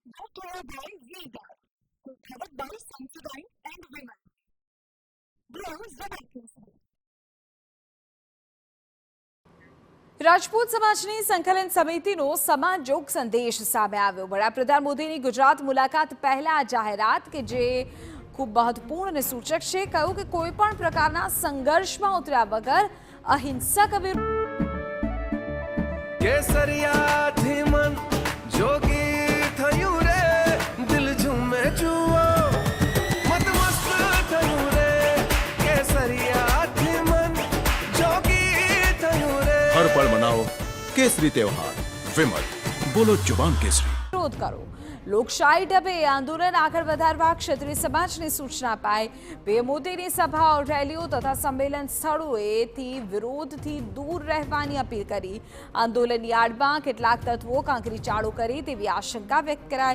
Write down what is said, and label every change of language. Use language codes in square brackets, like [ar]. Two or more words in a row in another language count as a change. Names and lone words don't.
[en] Brought to you by Vega, covered by Sensodyne and Women. Browse Zebra. [gu] રાજપૂત સમાજની સંકલન સમિતિનો સમાજજોગ સંદેશ સામે આવ્યો। વડાપ્રધાન મોદીની ગુજરાત મુલાકાત પહેલા જાહેરાત કે જે ખૂબ મહત્વપૂર્ણ અને સૂચક છે। કહ્યું કે કોઈ પણ પ્રકારના સંઘર્ષમાં ઉતર્યા વગર અહિંસક કેસરિયાથી મન જોગી થયું રે, દિલ ઝૂમે જુઓ મત મસ્ત થયું રે, કેસરિયાથી મન જોગી થયું રે। [hi] हर पल मनाओ केसरी त्योहार। विमल, बोलो जुबान केसरी। [gu] વિરોધ કરો। લોકશાહી ઢબે આંદોલન આગળ વધારવા ક્ષત્રિય સમાજની સૂચના અપાઈ। પીએમ મોદીની સભાઓ, રેલીઓ તથા સંમેલન સ્થળોએથી વિરોધથી દૂર રહેવાની અપીલ કરી। આંદોલનની આડમાં કેટલાક તત્વો કાંકરી ચાળો કરી તેવી આશંકા વ્યક્ત કરાઈ।